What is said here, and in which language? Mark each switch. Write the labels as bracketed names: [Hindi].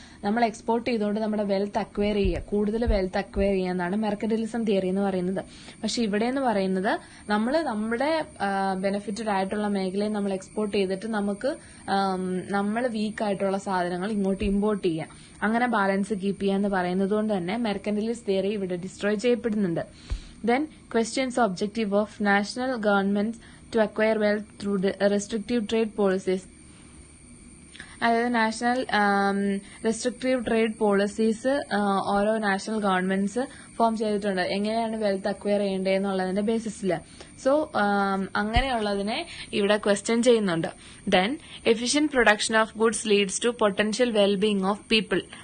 [Malayalam] നമ്മൾ എക്സ്പോർട്ട് ചെയ്തുകൊണ്ട് നമ്മുടെ വെൽത്ത് അക്വയർ ചെയ്യുക, കൂടുതൽ വെൽത്ത് അക്വയർ ചെയ്യുക എന്നാണ് മെർക്കന്റിലിസം തിയറി എന്ന് പറയുന്നത്. പക്ഷെ ഇവിടെ എന്ന് പറയുന്നത് നമ്മൾ നമ്മുടെ ബെനിഫിറ്റഡ് ആയിട്ടുള്ള മേഖലയിൽ നമ്മൾ എക്സ്പോർട്ട് ചെയ്തിട്ട് നമുക്ക് നമ്മൾ വീക്ക് ആയിട്ടുള്ള സാധനങ്ങൾ ഇങ്ങോട്ട് ഇമ്പോർട്ട് ചെയ്യാം, അങ്ങനെ ബാലൻസ് കീപ്പ് ചെയ്യുക എന്ന് പറയുന്നത് കൊണ്ട് തന്നെ മെർക്കന്റിലിസ്റ്റ് തിയറി ഇവിടെ ഡിസ്ട്രോയ് ചെയ്യപ്പെടുന്നുണ്ട്. [English] Then questions the objective of national governments to acquire wealth through restrictive trade policies. [Malayalam] അതായത് നാഷണൽ റെസ്ട്രിക്റ്റീവ് ട്രേഡ് പോളിസീസ് ഓരോ നാഷണൽ ഗവൺമെന്റ്സ് ഫോം ചെയ്തിട്ടുണ്ട്, എങ്ങനെയാണ് വെൽത്ത് അക്വയർ ചെയ്യേണ്ടതെന്നുള്ളതിന്റെ ബേസിസിൽ. സോ അങ്ങനെയുള്ളതിനെ ഇവിടെ ക്വസ്റ്റ്യൻ ചെയ്യുന്നുണ്ട്. [English] Then efficient production of goods leads to potential wellbeing of people.